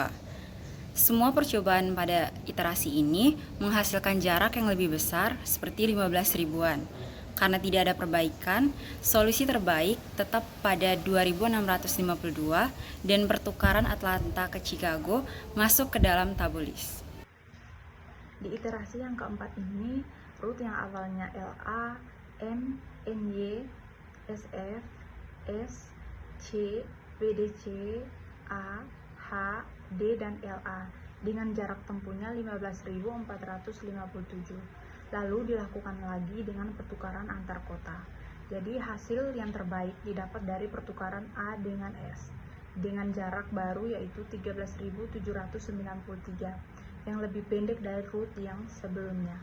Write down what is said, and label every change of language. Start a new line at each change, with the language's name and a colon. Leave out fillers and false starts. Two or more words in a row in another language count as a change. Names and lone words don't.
Indonesian: Semua percobaan pada iterasi ini menghasilkan jarak yang lebih besar seperti 15 ribuan. Karena tidak ada perbaikan, solusi terbaik tetap pada 2652 dan pertukaran Atlanta ke Chicago masuk ke dalam tabulis. Di iterasi yang keempat ini, rute yang awalnya LA, M, NY, SF, S, C, BDC, A, H, D, dan LA dengan jarak tempuhnya 15.457. Lalu dilakukan lagi dengan pertukaran antar kota. Jadi hasil yang terbaik didapat dari pertukaran A dengan S dengan jarak baru yaitu 13.793 yang lebih pendek dari rute yang sebelumnya.